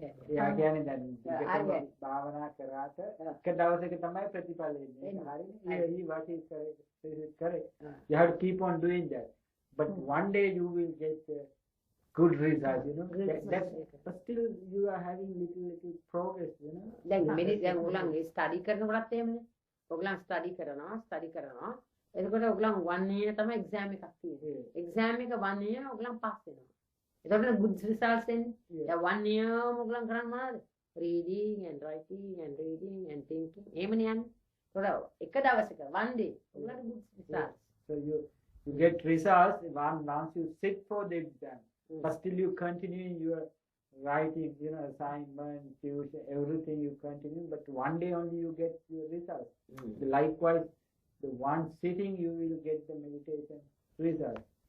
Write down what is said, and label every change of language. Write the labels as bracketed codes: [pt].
[si] එයා කියන්නේ දැන් දිගටම භාවනා කරාට එක දවසක තමයි ප්‍රතිඵල එන්නේ. හරිනේ. [en] What is correct. You have to keep on doing that. But one day you will get good results, you know. But still you are having little progress, you know. [si] දැන් දැන් ඔයගොල්ලන් ස්ටඩි කරනකොටත් එහෙමනේ. ඔයගොල්ලන් ස්ටඩි කරනවා. එතකොට ඔයගොල්ලන් 1 year තමයි exam එකක් තියෙන්නේ. Exam එක 1 year ඔයගොල්ලන් පාස් වෙනවා. එතකොට good results එන්නේ. දැන් 1 year ඔයගොල්ලන් කරන්නේ මොනවද? [en] Reading and writing and thinking. [si] එහෙමනේ යන්නේ. එතකොට එක දවසක 1 day ඔයගොල්ලන්ට good results. [en] So you get results once you sit for the exam. But still you continue your writing, you know, assignment, tuition, everything you continue. But one day only you get your results. Likewise, the one sitting you will get the meditation result.